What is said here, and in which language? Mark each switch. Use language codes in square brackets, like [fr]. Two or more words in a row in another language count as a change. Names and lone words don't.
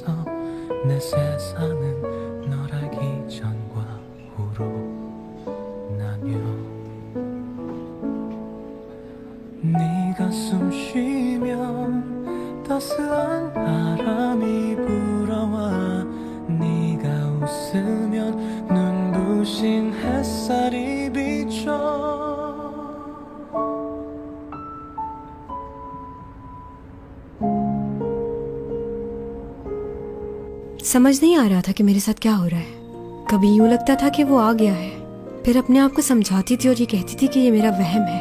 [ko] 내 세상은 널 알기 전과 후로 나뉘어 네가 숨 쉬면 따스한 바람이 불어와 네가 웃으면 눈부신 햇살이 비춰 [hi] समझ नहीं आ रहा था कि मेरे साथ क्या हो रहा है। कभी यूं लगता था कि वो आ गया है, फिर अपने आप को समझाती थी और ये कहती थी कि ये मेरा वहम है।